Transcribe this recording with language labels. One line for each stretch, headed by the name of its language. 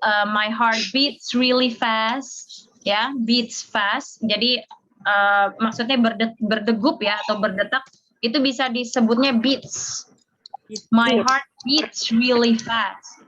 English: My heart beats really fast, ya, beats fast.
Indonesian: Jadi maksudnya berdegup ya atau berdetak, itu bisa disebutnya beats.
English: My heart beats really fast.